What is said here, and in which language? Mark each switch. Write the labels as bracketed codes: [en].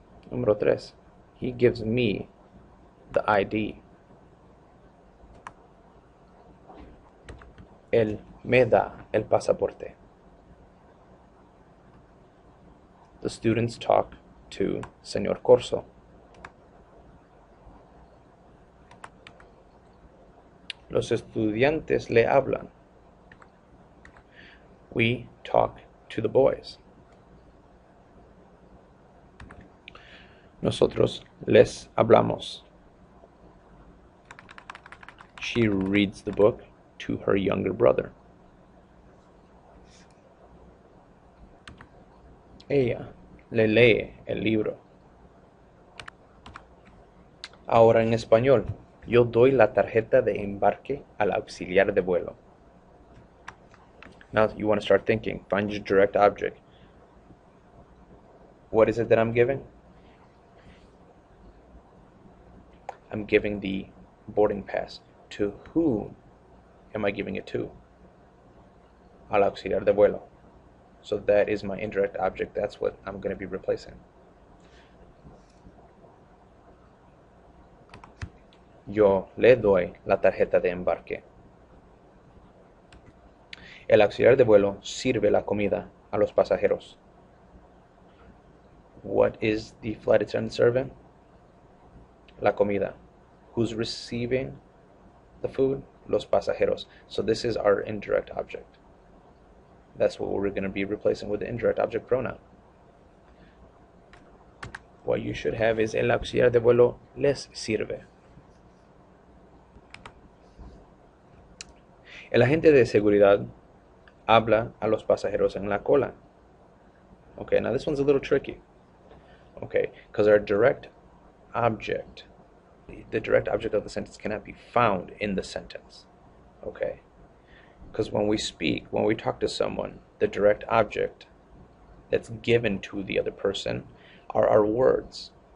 [es] Número tres. [en] He gives me the ID. [es] Él me da el pasaporte. [en] The students talk to Señor Corso. [es] Los estudiantes le hablan. [en] We talk to the boys. [es] Nosotros les hablamos. [en] She reads the book to her younger brother. [es] Ella le lee el libro. Ahora en español. Yo doy la tarjeta de embarque al auxiliar de vuelo. [en] Now you want to start thinking. Find your direct object. What is it that I'm giving? I'm giving the boarding pass. To whom am I giving it to? [es] Al auxiliar de vuelo. [en] So that is my indirect object. That's what I'm going to be replacing. [es] Yo le doy la tarjeta de embarque. El auxiliar de vuelo sirve la comida a los pasajeros. [en] What is the flight attendant serving? [es] La comida. [en] Who's receiving the food? [es] Los pasajeros. [en] So this is our indirect object. That's what we're going to be replacing with the indirect object pronoun. What you should have is [es] el auxiliar de vuelo les sirve. El agente de seguridad habla a los pasajeros en la cola. [en] Okay, now this one's a little tricky. Okay, because our direct object, the direct object of the sentence cannot be found in the sentence. Okay, because when we speak, when we talk to someone, the direct object that's given to the other person are our words.